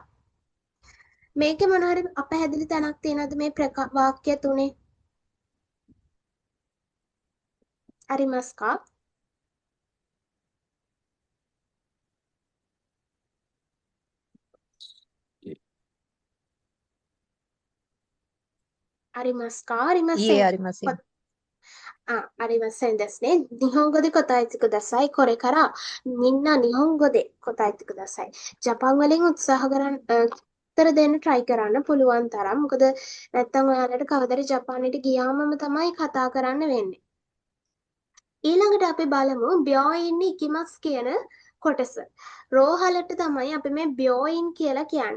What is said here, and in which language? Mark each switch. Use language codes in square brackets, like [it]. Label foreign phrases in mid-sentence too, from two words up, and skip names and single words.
[si] මේකේ මොන හරි අපහැදිලි තැනක් තියෙනවද මේ වාක්‍ය තුනේ? [ja] අරිමස්කා? අරිමස්කා? いいえ、ありません。ありませんですね。日本語で答えてください。これからみんな日本語で答えてください. [si] ජපාන් වලින් උත්සාහ කරන්න උත්තර දෙන්න try කරන්න පුළුවන් තරම්. මොකද නැත්තම් ඔයාලට කවදාද ජපානයට ගියාමම තමයි කතා කරන්න වෙන්නේ. ඊළඟට අපි බලමු [ja] 病院行きます [si] කියන කොටස. රෝහලට තමයි අපි මේ බ්‍යෝයින් කියලා කියන්නේ.